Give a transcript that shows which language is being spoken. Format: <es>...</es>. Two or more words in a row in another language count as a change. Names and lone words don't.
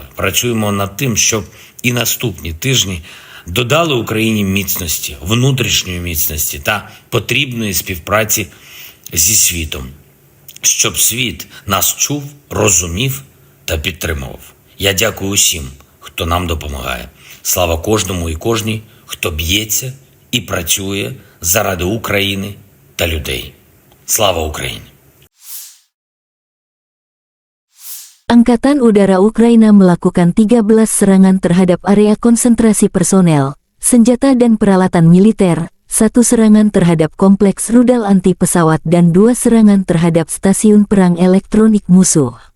<uk>Працюємо над тим, щоб і наступні тижні додали Україні міцності, внутрішньої міцності та потрібної співпраці зі світом, щоб світ нас чув, розумів та підтримував. Я дякую усім, хто нам допомагає. Слава кожному і кожній, хто б'ється і працює заради України та людей. Слава Україні!</uk> <id>Angkatan Udara Ukraina melakukan 13 serangan terhadap area konsentrasi personel, senjata dan peralatan militer, 1 serangan terhadap kompleks rudal anti pesawat dan 2 serangan terhadap stasiun perang elektronik musuh.</id>